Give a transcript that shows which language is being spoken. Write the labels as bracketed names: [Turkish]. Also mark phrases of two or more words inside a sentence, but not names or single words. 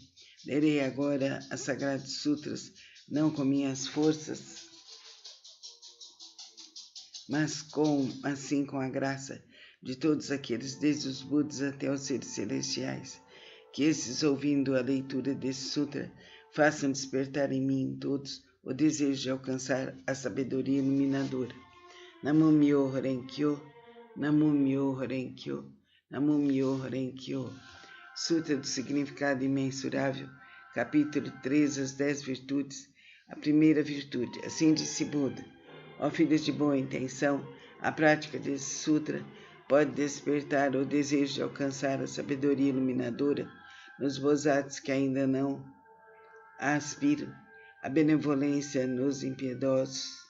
[Portuguese] Lerei agora as Sagradas Sutras, não com minhas forças, mas com a graça de todos aqueles, desde os Budas até os seres celestiais, que esses, ouvindo a leitura desse sutra, façam despertar em mim todos o desejo de alcançar a sabedoria iluminadora. [Japanese] 南無妙法蓮華経、南無妙法蓮華経、南無妙法蓮華経. [Portuguese] Sutra do Significado Imensurável, capítulo 3, as 10 virtudes. A primeira virtude. Assim disse Buda: ó filhos de boa intenção, a prática desse sutra pode despertar o desejo de alcançar a sabedoria iluminadora nos bozatos que ainda não a aspiram, a benevolência nos impiedosos,